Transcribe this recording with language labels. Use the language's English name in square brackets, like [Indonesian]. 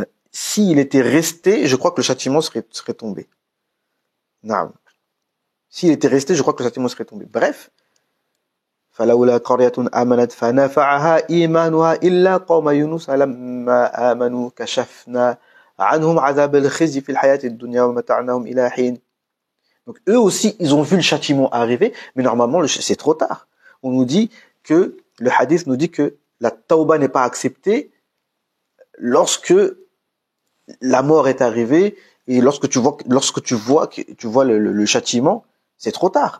[French] S'il était resté, je crois que le châtiment serait tombé. Non. S'il était resté, je crois que le châtiment serait tombé. Bref. [Arabic] فلولا قرية آمنت فنفعها إيمانها إلا قوم يونس لما آمنوا كشفنا عنهم عذاب الخزي في الحياة الدنيا ومتعناهم إلى حين. [French] Donc eux aussi, ils ont vu le châtiment arriver, mais normalement, c'est trop tard. On nous dit que, le hadith nous dit que la tauba n'est pas acceptée lorsque la mort est arrivée et lorsque tu vois le châtiment, c'est trop tard.